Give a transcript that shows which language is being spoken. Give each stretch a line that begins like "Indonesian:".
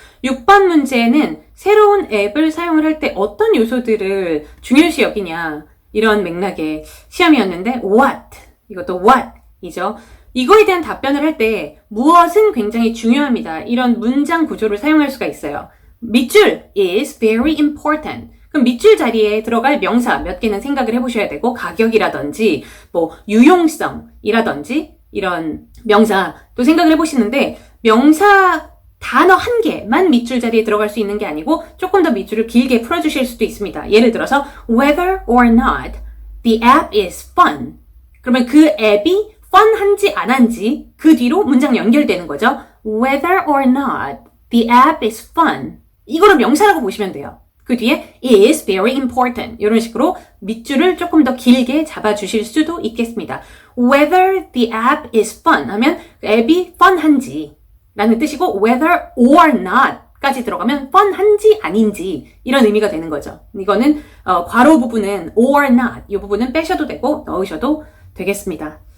Korean: 6번 문제는 새로운 앱을 사용을 할 때 어떤 요소들을 중요시 여기냐, 이런 맥락의 시험이었는데 what, 이것도 what이죠. 이거에 대한 답변을 할 때 무엇은 굉장히 중요합니다. 이런 문장 구조를 사용할 수가 있어요. 밑줄
English: is very important.
Korean: 그럼 밑줄 자리에 들어갈 명사 몇 개는 생각을 해보셔야 되고, 가격이라든지 뭐 유용성이라든지 이런 명사 또 생각을 해보시는데, 명사 단어 한 개만 밑줄 자리에 들어갈 수 있는 게 아니고 조금 더 밑줄을 길게 풀어주실 수도 있습니다. 예를 들어서
English: whether or not the app is fun.
Korean: 그러면 그 앱이 fun한지 안 한지 그 뒤로 문장 연결되는 거죠.
English: whether or not the app is fun.
Korean: 이거를 명사라고 보시면 돼요. 그 뒤에
English: is very important.
Korean: 이런 식으로 밑줄을 조금 더 길게 잡아주실 수도 있겠습니다.
English: whether the app is fun
Korean: 하면 그 앱이 fun한지 라는 뜻이고,
English: whether or not
Korean: 까지 들어가면 fun한지 아닌지 이런 의미가 되는 거죠. 이거는 괄호 부분은
English: or not
Korean: 이 부분은 빼셔도 되고 넣으셔도 되겠습니다.